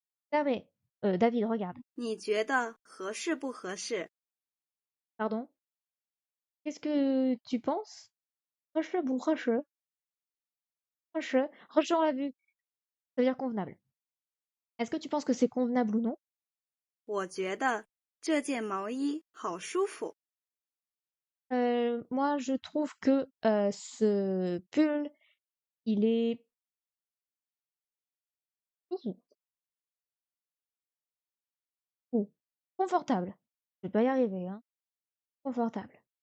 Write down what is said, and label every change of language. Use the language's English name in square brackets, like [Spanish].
[French] David, David, regarde. [Chinese] 你觉得合适不合适？ [French] Pardon. Qu'est-ce que tu penses? Roche, bon, roche. Roche, roche, on l'a vu. Ça veut dire convenable. Est-ce que tu penses que c'est convenable ou non? [Chinese] 我觉得这件毛衣好舒服。 [French] Moi, je trouve que ce pull, il est ouh, confortable. Je vais pas y arriver, hein. Confortable.